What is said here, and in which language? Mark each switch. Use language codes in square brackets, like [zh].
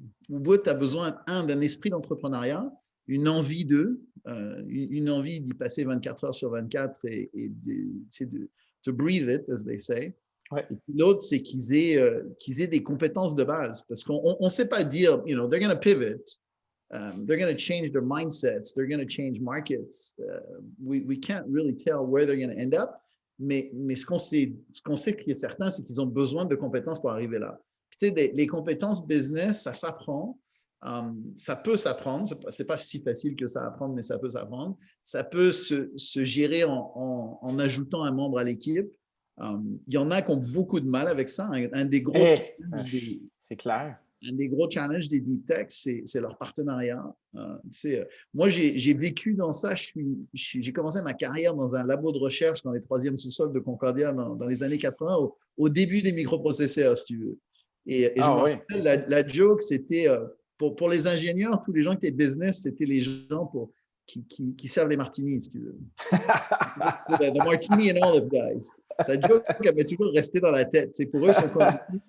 [fr] Au bout, tu as besoin, d'un esprit d'entrepreneuriat, une envie une envie d'y passer 24 heures sur 24 et [en] to breathe it, as they say. [fr] Ouais. Et puis l'autre, c'est qu'ils aient des compétences de base. Parce qu'on ne sait pas dire, [en] they're going to pivot, they're going to change their mindsets, they're going to change markets. We can't really tell where they're going to end up. [fr] Mais ce qu'on sait qui est certain, c'est qu'ils ont besoin de compétences pour arriver là. Puis, tu sais, les compétences business, ça s'apprend. Ça peut s'apprendre, c'est pas si facile que ça à apprendre, mais ça peut s'apprendre. Ça peut se gérer en ajoutant un membre à l'équipe. Il y en a qui ont beaucoup de mal avec ça. Un des gros c'est clair. Un des gros challenges des deep tech, c'est leur partenariat. Moi, j'ai vécu dans ça. J'ai commencé ma carrière dans un labo de recherche dans les 3e sous-sols de Concordia dans les années 80, au début des microprocesseurs, si tu veux. Et je me rappelle, la joke, c'était pour les ingénieurs, tous les gens qui étaient business, c'était les gens qui servent les martinis, si tu veux. [en] The martini and olive guys. [fr] Sa joke, elle m'est toujours restée dans la tête. C'est pour eux, ils sont convaincus.